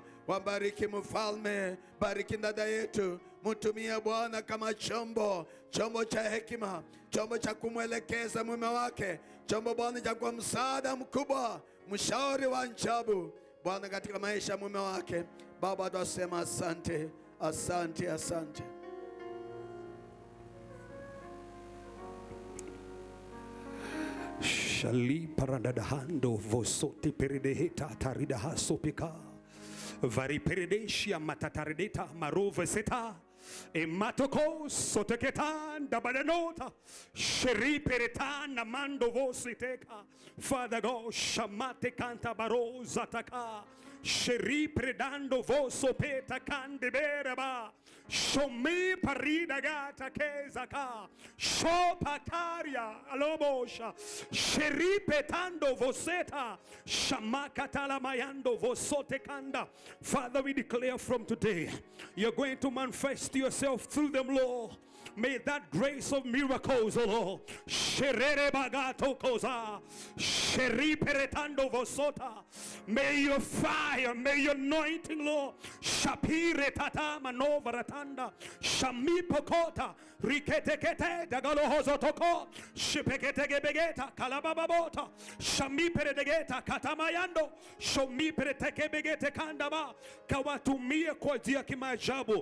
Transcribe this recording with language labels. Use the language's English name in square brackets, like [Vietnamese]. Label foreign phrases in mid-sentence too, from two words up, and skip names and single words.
[Swahili] Wabariki mfalme, bariki dada yetu, mtumie Bwana kama chombo cha hekima, chombo cha kumwelekeza mume wake, chombo Bwana cha kwa msaada mkubwa, mshauri wa ajabu Bwana katika maisha ya mume wake. Baba, tunasema asante, asante, asante. Shali paradadahando vosote peredeheta taridaha sopika vari peredeshia matataredeta marove seta Ematoko soteketanda badanota. Sheriperetana mando vositeka. [English] Father God, shamate kanta baroza taka. Sheripredando voso peta candeberaba. Shomi parida gata kezaka. Shopataria alobosha. Sheripetando voseta. Shamakatala mayando vosote kanda. Father, we declare from today, you're going to manifest yourself through them, Lord. May that grace of miracles, O Lord. Sherere bagato koza. Sheriperetando vosota. May your fire, may your anointing, Lord. Shapire tata manova ratanda. Shamipokota. Riketekete dagalohozotoko. Shipeketegebegeta kalabababota. Shamiperedegeta katamayando. Shomiperetekebegete kandaba. [Swahili] Kawatumie kwa jia kimajabu.